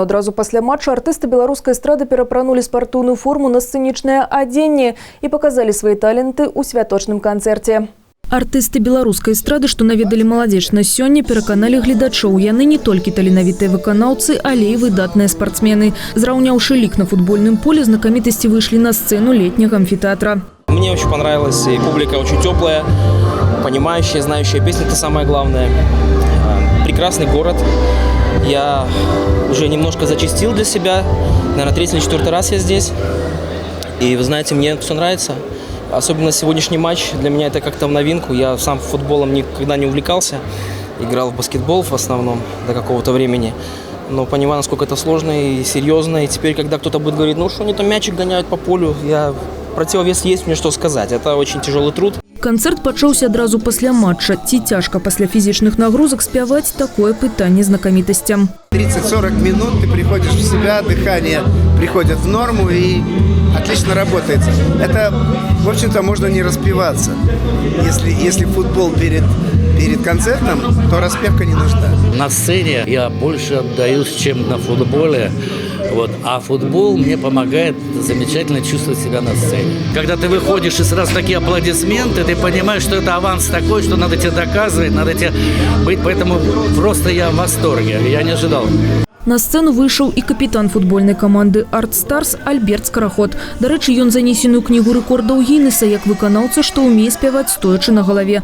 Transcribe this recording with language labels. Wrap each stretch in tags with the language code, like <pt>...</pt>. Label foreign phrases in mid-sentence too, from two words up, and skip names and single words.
<be>Адразу пасля матча артысты беларускай эстрады перапранулі спартыўную форму на сцэнічнае адзенне і паказалі свае таленты ў святочным канцэрце. Артысты беларускай эстрады, што наведалі Маладзечна сёння, пераканалі гледачоў. Яны не толькі таленавітыя выканаўцы, але і выдатныя спартсмены. Зраўняўшы лік на футбольным поле, знакамітасці выйшлі на сцену летняга амфитеатра.</be> <ru>Мне очень понравилось, и публика очень теплая, понимающая, знающая песни, это самое главное. Прекрасный город. Я уже немножко зачастил для себя. Наверное, 3-й или 4-й раз я здесь. И вы знаете, мне все нравится. Особенно сегодняшний матч для меня это как-то в новинку. Я сам футболом никогда не увлекался. Играл в баскетбол в основном до какого-то времени. Но понимаю, насколько это сложно и серьезно. И теперь, когда кто-то будет говорить, ну что они там мячик гоняют по полю, противовес есть мне что сказать. Это очень тяжелый труд.</ru> <be>Канцэрт пачаўся адразу пасля матча. Ці цяжка пасля фізічных нагрузак спяваць, такое пытанне знакамітасцям.</be> <ru>30-40 минут ты приходишь в себя, дыхание приходит в норму и отлично работает. Это, в общем-то, можно не распеваться. Если футбол перед концертом, то распевка не нужна. На сцене я больше отдаюсь, чем на футболе. Вот. А футбол мне помогает замечательно чувствовать себя на сцене. Когда ты выходишь и сразу такие аплодисменты, ты понимаешь, что это аванс такой, что надо тебе доказывать, надо тебе быть. Поэтому просто я в восторге. Я не ожидал.</ru> <be>На сцену выйшаў і капітан футбольнай каманды «Арт Старс» Альберт Скараход. Дарэчы, ён занесены ў кнігу рэкордаў Гіннеса як выканаўца, што ўмее спяваць стоячы на галаве.</be>